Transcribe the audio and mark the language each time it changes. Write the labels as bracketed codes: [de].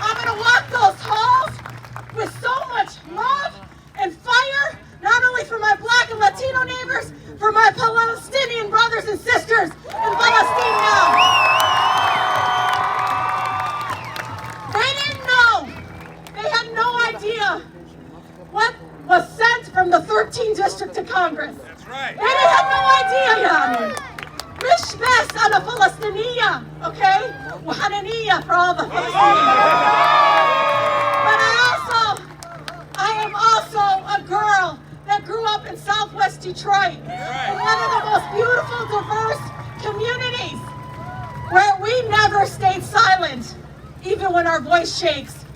[en] I'm gonna walk those halls with so much love and fire, not only for my Black and Latino neighbors, for my Palestinian brothers and sisters in Palestine now. They didn't know. They had no idea what was sent from the 13th district to Congress. That's right. They had no idea, [ar] يعني. مش بس أنا فلسطينية, [en] okay? [ar] وحنانية [en] for all the Palestinians. But I am also a girl that grew up in Southwest Detroit, in one of the most beautiful, diverse communities, where we never stayed silent, even when our voice shakes.